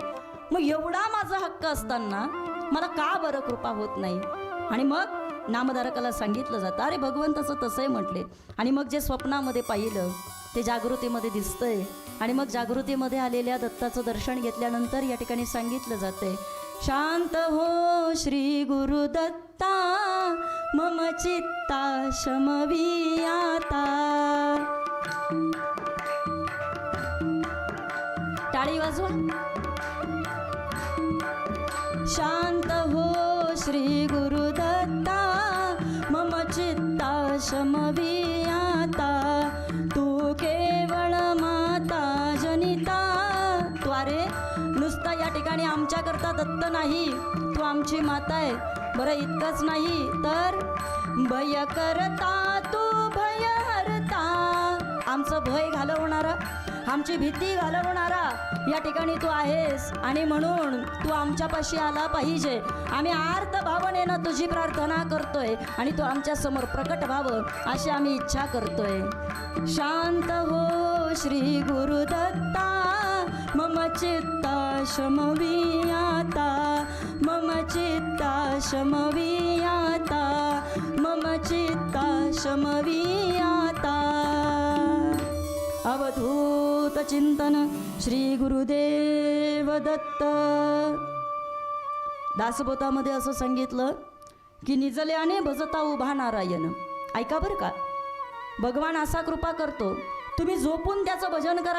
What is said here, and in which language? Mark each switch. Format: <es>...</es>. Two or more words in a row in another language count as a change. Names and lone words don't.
<mr>मग एवढा माझा हक्क असताना मला का बरं कृपा होत नाही. आणि मग नामधारकाला सांगितलं जातं, अरे भगवंताचं तसंही म्हटले. आणि मग जे स्वप्नामध्ये पाहिलं ते जागृतीमध्ये दिसतंय. आणि मग जागृतीमध्ये आलेल्या दत्ताचं दर्शन घेतल्यानंतर या ठिकाणी सांगितलं जातंय, शांत हो श्री गुरुदत्ता मम चित्ता शमवी आता. टाळी वाजवा. शांत हो श्री गुरुदत्ता मम चित्ता शमवी आता. तू केवळ माता जनिता. त्वारे नुसता या ठिकाणी आमच्याकरता दत्त नाही, तू आमची माता आहे. बरं इतकंच नाही तर भय करता तू भय हरता. आमचं भय घालवणारा, आमची भीती घालवणारा या ठिकाणी तू आहेस. आणि म्हणून तू आमच्यापाशी आला पाहिजे. आम्ही आर्त भावनेनं तुझी प्रार्थना करतोय आणि तू आमच्या समोर प्रकट व्हावं अशी आम्ही इच्छा करतोय. शांत हो श्री गुरुदत्ता मम चित्ता शमवी आता. मम चित्ता शमवी आता. मम चित्ता शमवी आता. अवधूत चिंतन श्री गुरुदेव दत्त. दासबोधामध्ये असं सांगितलं की निजल्याने भजता उभा नारायण. ऐका बरं का, भगवान असा कृपा करतो, तुम्ही झोपून त्याचं भजन करा.</mr>